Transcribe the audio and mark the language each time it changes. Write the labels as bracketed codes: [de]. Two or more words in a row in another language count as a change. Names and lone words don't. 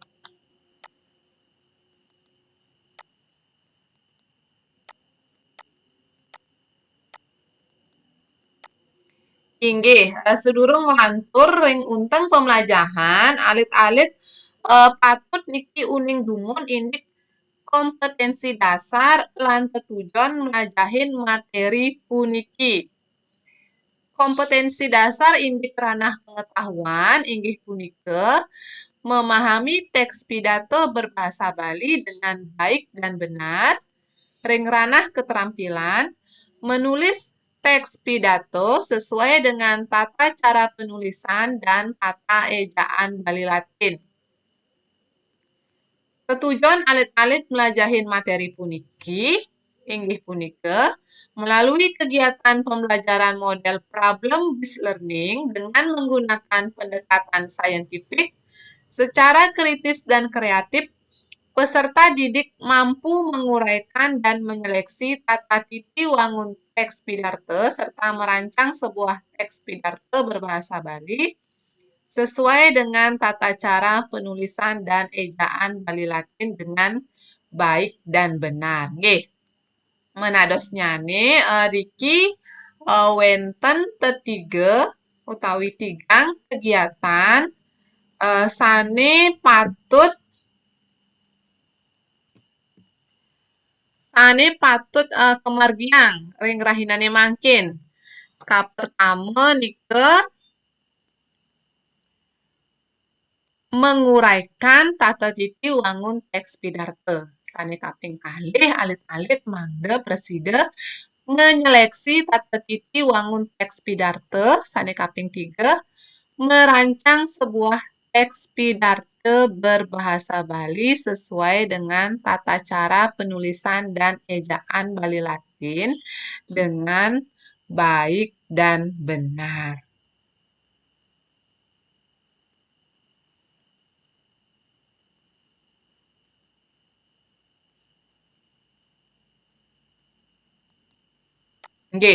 [ban] Inggih, sedurung nglantur ring unteng pemelajahan alit-alit patut niki uning dumun indik [id] kompetensi dasar [ban] lan tetujon melajahin materi puniki. [id] Kompetensi dasar indik ranah pengetahuan [ban] inggih punika [id] memahami teks pidato berbahasa Bali dengan baik dan benar, ring ranah keterampilan, menulis teks pidato sesuai dengan tata cara penulisan dan tata ejaan Bali Latin. [ban] Tetujon alit-alit melajahin materi puniki, inggih punika, [id] melalui kegiatan pembelajaran model [en] problem-based learning [id] dengan menggunakan pendekatan saintifik, secara kritis dan kreatif, peserta didik mampu menguraikan dan menyeleksi [ban] tata titi wangun teks pidarte [id] serta merancang sebuah [ban] teks pidarte [id] berbahasa Bali sesuai dengan tata cara penulisan dan ejaan Bali Latin dengan baik dan benar. [ban] Nggih. Menadosnya nih, Riki wenten tetiga utawi tigang kegiatan sane patut kemargiang ring rahinane mangkin. [id] Pertama nike menguraikan [ban] tata titi wangun teks pidarte. Sane kaping kalih alit-alit mangga presida menyeleksi tata titi wangun teks pidarte. Sane kaping [id] 3 merancang sebuah teks pidarte berbahasa Bali sesuai dengan tata cara penulisan dan ejaan Bali Latin dengan baik dan benar. [ban] Nggih.